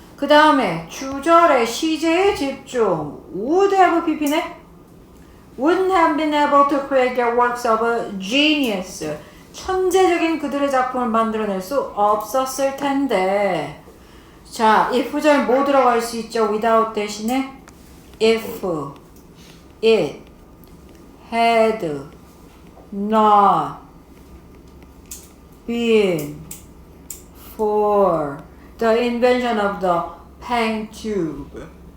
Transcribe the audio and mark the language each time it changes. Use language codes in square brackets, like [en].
[ko] 그 다음에 주절의 시제에 집중. would have pp네? [en] wouldn't have been able to create their works of genius. [ko] 천재적인 그들의 작품을 만들어낼 수 없었을 텐데. 자, if절 뭐 들어갈 수 있죠? [en] without [ko] 대신에 [en] if it had not been for the invention of the pen tube.